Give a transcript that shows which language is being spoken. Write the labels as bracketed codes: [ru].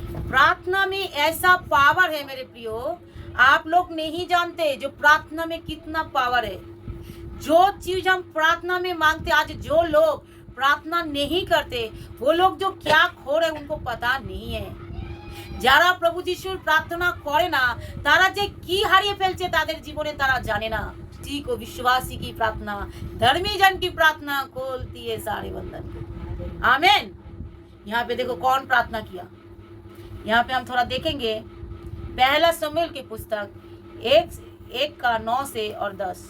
[hi] प्रार्थना में ऐसा पावर है मेरे प्रियो, आप लोग नहीं जानते जो प्रार्थना में कितना पावर है। जो चीज हम प्रार्थना में मांगते, आज जो लोग प्रार्थना नहीं करते वो लोग जो क्या खो रहे उनको पता नहीं है। [bn] যারা প্রভু যিশুর প্রার্থনা করে না তারা যে কি হারিয়ে ফেলছে তাদের জীবনে তারা জানে না। [hi] ठीक हो, विश्वासी की प्रार्थना, धर्मी जन की प्रार्थना खोलती है सारे बंधन को। आमीन। यहाँ पे देखो कौन प्रार्थना किया, यहाँ पे हम थोड़ा देखेंगे। पहला शमूएल की पुस्तक 1:9 से और 10।